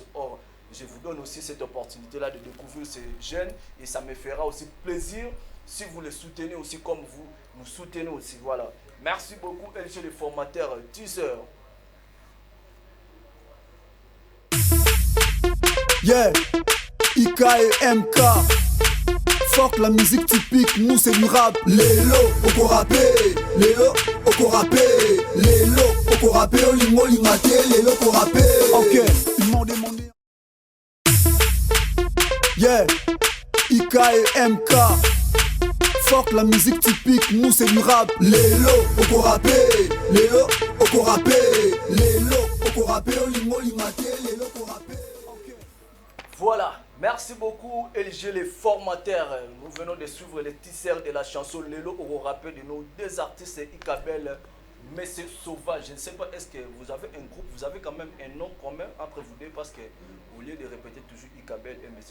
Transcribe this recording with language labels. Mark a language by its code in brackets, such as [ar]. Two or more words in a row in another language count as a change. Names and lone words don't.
[fr] Or, je vous donne aussi cette opportunité-là de découvrir ces jeunes, et ça me fera aussi plaisir si vous les soutenez aussi comme vous nous soutenez aussi. Voilà. Merci beaucoup, LG le formateur teaser. Yeah, IK et MK. Fuck la musique typique, nous c'est du rap. [ln] Lélo, oko rappé, Lélo, oko rappé, Lélo, oko rappé, olingo lingate, Lélo, oko rappé. [fr] Ok, ils m'ont demandé. Yeah, IK et MK. Fuck la musique typique, nous c'est du rap. [ln] Lélo, oko rappé, Lélo, oko rappé, Lélo, oko rappé, olingo lingate, Lélo, oko rappé. [fr] Voilà, merci beaucoup LG les formateurs. Nous venons de suivre les tisseurs de la chanson Lélo au rappel de nos deux artistes Ikabel, mais c'est sauvage. Je ne sais pas, est-ce que vous avez un groupe, vous avez quand même un nom commun entre vous deux, parce que au lieu de répéter toujours Ikabel et M.